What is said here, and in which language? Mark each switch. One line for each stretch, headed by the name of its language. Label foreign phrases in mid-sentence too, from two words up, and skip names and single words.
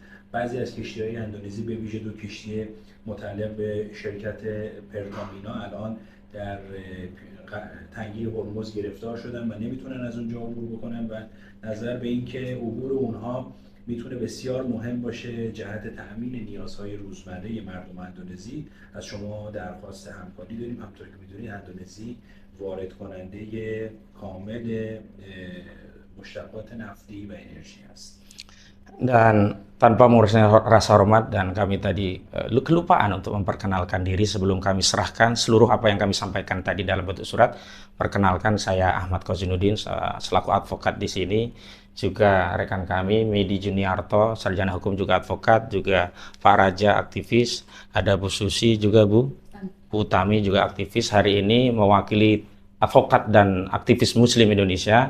Persian: بعضی از کشتی‌های اندونزی به ویژه 2 کشتی متعلق به شرکت پرتامینا الان در تنگه هرمز گرفتار شدن و نمیتونن از اونجا عبور بکنن و نظر به این که عبور اونها میتونه بسیار مهم باشه جهت تأمین نیازهای روزمره مردم اندونزی. از شما درخواست همکاری داریم. همونطور که میدونید اندونزی وارد کننده کامل مشتقات نفتی و انرژی است.
Indonesian: Dan tanpa mengurusnya rasa hormat, dan kami tadi kelupaan untuk memperkenalkan diri sebelum kami serahkan seluruh apa yang kami sampaikan tadi dalam bentuk surat. Perkenalkan, saya Ahmad Kozinuddin selaku advokat di sini. Juga rekan kami Medi Juniarto, sarjana hukum juga advokat, juga Pak Raja aktivis, ada Bu Susi juga Bu Utami juga aktivis hari ini mewakili advokat dan aktivis Muslim Indonesia.